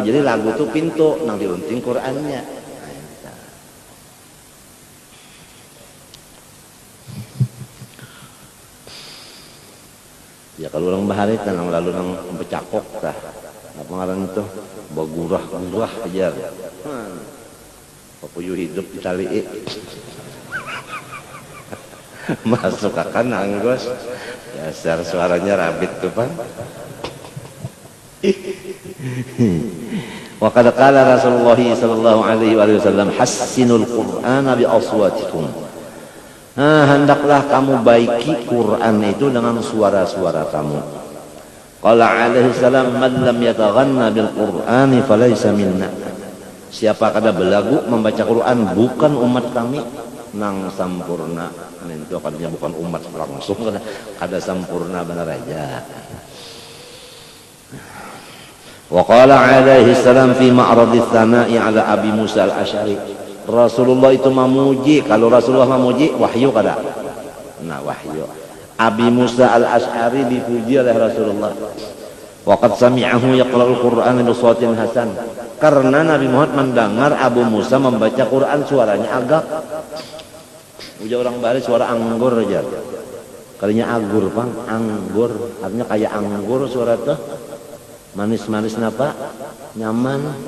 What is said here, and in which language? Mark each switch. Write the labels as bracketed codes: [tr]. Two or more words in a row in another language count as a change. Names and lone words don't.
[bjn] Jadi lagu itu pintu nang diunting Qurannya. Ya kalau orang bahari nang lalu nang becakok tah apa ngaran itu bagurah aja. Papuyuh hidup di tali. Masuk akan anggos dasar suaranya rabit tuh Pak. [ar] وقد قال رسول الله صلى الله عليه وسلم حسنوا القرآن بأصواتكم. [bjn] Hendaklah kamu baiki Quran itu dengan suara-suara kamu. [ar] قال عليه السلام من لم يتغن بالقرآن فليس منا. [bjn] Siapa kada belagu membaca Quran bukan umat kami. Nang sampurna itu katanya bukan umat langsung ada sampurna benar aja. [ar] وقال عليه السلام في معرض الثناء على أبي موسى الأشعري. [bjn] Rasulullah itu memuji, kalau Rasulullah memuji wahyu kada. Nah wahyu. Abi Musa al-Asy'ari dipuji oleh Rasulullah. [ar] وقد سمعه يقرأ القرآن بصوت حسن. [bjn] Karena Nabi Muhammad mendengar Abu Musa membaca Quran suaranya agak. Ujar orang Bali suara anggur aja. Kalinya agur pang, anggur, artinya kayak anggur suara tuh. Manis-manis napa? Nyaman.